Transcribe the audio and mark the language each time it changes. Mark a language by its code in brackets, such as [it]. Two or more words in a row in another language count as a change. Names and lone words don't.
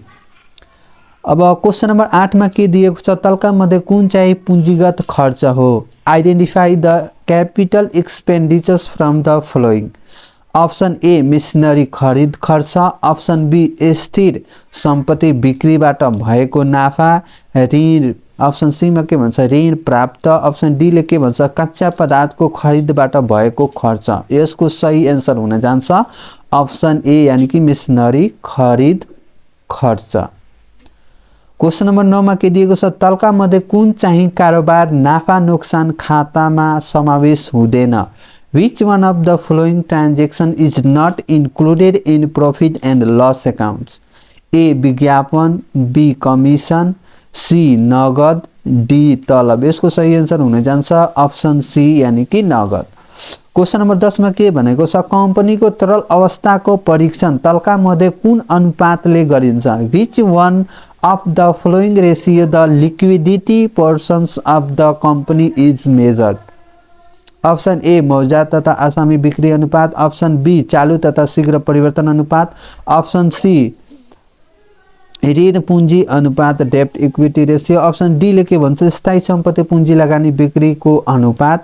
[ne] अब [en] question number 8 [ne] में के दिएको छ, तलका मध्ये कुन चाहिँ पुँजीगत खर्च हो। [en] identify the capital expenditures from the following. option A [ne] मिशनरी खरीद खर्च, [en] option B [ne] स्थिर संपत्ति बिक्रीबाट भएको नाफा, ऋण [en] option C [ne] मा के भन्छ ऋण प्राप्त, [en] option D [ne] ले के भन्छ कच्चा पदार्थको खरिदबाट भएको खर्च। यसको सही एन्सर हुन जान्छ [en] option A [ne] यानी कि मेसिनरी खरिद खर्च। [en] question number 9 [ne] मा के दिएको छ तलका मध्ये कुन चाहिँ कारोबार नाफा नोक्सान खातामा समावेश हुँदैन। [en] Which one of the following transaction is not included in profit and loss accounts? A. [ne] विज्ञापन, B. कमिसन, C. नगद, D. तलब। यसको सही आन्सर हुन जान्छ [en] option C [ne] यानी कि नगद। [en] question number 10 [ne] मा के भनेको छ कम्पनीको तरल अवस्थाको परीक्षण तलका मध्ये कुन अनुपातले गरिन्छ। [en] Which one of the following ratio the liquidity portions of the company is measured? option A [ne] मौजात तथा आसामी बिक्री अनुपात, [en] option B [ne] चालू तथा शीघ्र परिवर्तन अनुपात, [en] option C [ne] ऋण पुँजी अनुपात [en] debt equity ratio, option D [ne] ले के भन्छ स्थायी सम्पत्ति पुँजी लगानी बिक्रीको अनुपात।